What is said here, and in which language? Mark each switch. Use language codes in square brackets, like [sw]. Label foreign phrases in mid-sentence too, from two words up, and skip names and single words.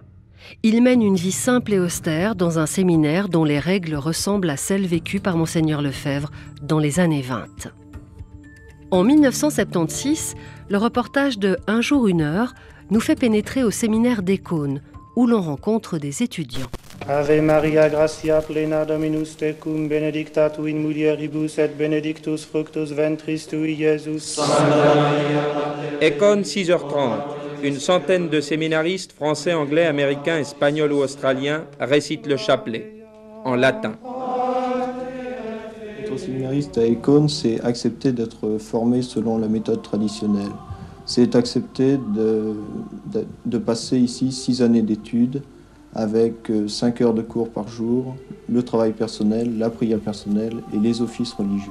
[fr] Ils mènent une vie simple et austère dans un séminaire dont les règles ressemblent à celles vécues par Monseigneur Lefebvre dans les années 20. En 1976, le reportage de Un jour, une heure nous fait pénétrer au séminaire des Cônes, où l'on rencontre des étudiants. [la] Ave Maria, gratia plena Dominus tecum, benedicta tu in mulieribus et benedictus fructus ventris tui, Iesus. [fr] Econ 6h30. Une centaine de séminaristes français, anglais, américains, espagnols ou australiens récitent le chapelet en latin. Être séminariste à Econ, c'est accepter d'être formé selon la méthode traditionnelle. C'est accepter de passer ici 6 années d'études avec 5 heures de cours par jour, le travail personnel, la prière personnelle et les offices religieux.